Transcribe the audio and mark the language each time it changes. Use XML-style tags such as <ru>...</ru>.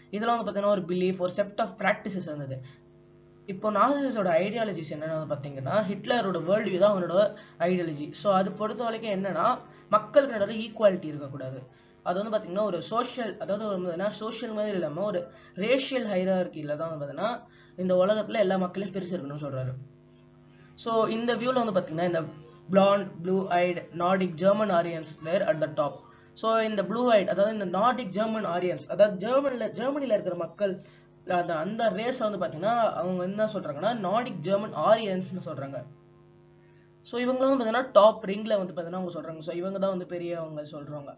<ta>இதெல்லாம் வந்து பார்த்தீங்கன்னா ஒரு பிலீஃப், ஒரு செட் ஆஃப் ப்ராக்டிசஸ் இருந்தது. இப்போ நாசிஸோட ஐடியாலஜிஸ் என்னன்னு பார்த்தீங்கன்னா ஹிட்லரோட வேர்ல்டு வியூ தான் அவனோட ஐடியாலஜி. ஸோ அது பொறுத்த வரைக்கும் என்னன்னா மக்களுக்கு நடுவில் ஈக்குவாலிட்டி இருக்கக்கூடாது. அது வந்து பார்த்தீங்கன்னா ஒரு சோஷியல், அதாவது ஒரு சோஷியல் மாதிரி இல்லாமல் ஒரு ரேஷியல் ஹைரார்கியில் தான் வந்து பார்த்தீங்கன்னா இந்த உலகத்தில் எல்லா மக்களையும் பிரிச்சு இருக்கணும்னு சொல்றாரு. ஸோ இந்த வியூவில் வந்து பார்த்தீங்கன்னா இந்த</ta> <en>blonde, blue-eyed Nordic German Aryans were at the top.</en> <ta>So இந்த blue-eyed, அதாவது இந்த</ta> <en>Nordic German Aryans,</en> <ta>அதாவது ஜெர்மனியில் இருக்கிற மக்கள் அந்த ரேஸ் வந்து பார்த்தீங்கன்னா அவங்க என்ன சொல்றாங்கன்னா நார்டிக் ஜெர்மன் ஆரியன்ஸ்னு சொல்றாங்க. ஸோ இவங்க வந்து பார்த்தீங்கன்னா டாப் ரிங்ல வந்து பார்த்தீங்கன்னா அவங்க சொல்றாங்க. ஸோ இவங்க தான் வந்து பெரியவங்க சொல்றாங்க.</ta>